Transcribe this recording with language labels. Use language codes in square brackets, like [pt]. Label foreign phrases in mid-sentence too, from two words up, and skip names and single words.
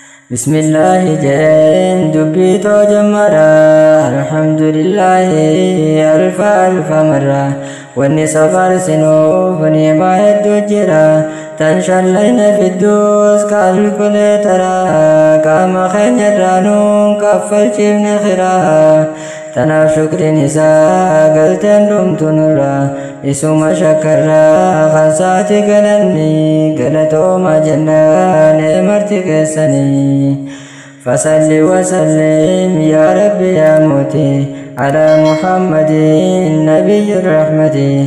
[om] Bismillahi jeen dubbii too jammara, alhamdulillahi alfa alfa marra, wanni safarsinuuf ni'maa hedduu jira, tan shallayna fidduus kaalkuleetara, qaama keenya irraa nuun kaffalchiifne khira, tanaaf shukriin isaa galteen dhumtu nurra, isuma shakkarraa kan saati galanni, galatooma jennaan marti keessani. [ar] فصل وسلم يا رب يا موتي على محمد النبي الرحمة،